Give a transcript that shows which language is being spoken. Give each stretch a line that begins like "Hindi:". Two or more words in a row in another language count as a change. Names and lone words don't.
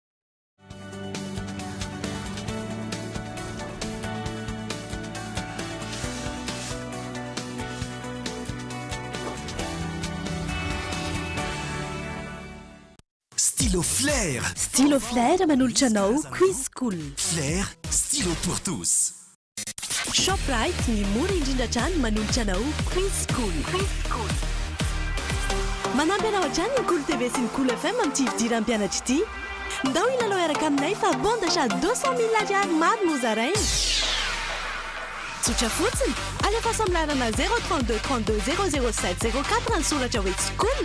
Malagasy: Stylo Flair. Stylo Flair manolotra anao Quiz School. Flair,
French: stylo pour tous.
Malagasy: Shoprite ny mora indrindra hatrany manolotra anao Quiz School. Manampy anao hatrany ny Cool TV sy ny Cool FM amin'ny fidiram-pianatra ity. Ndao ilalao iaraka aminay fa bonda sady 200 000 $, maro no zaraina. Tsotra fotsiny, alefa amlarana 032 32 007 04 ny soratra hoe School.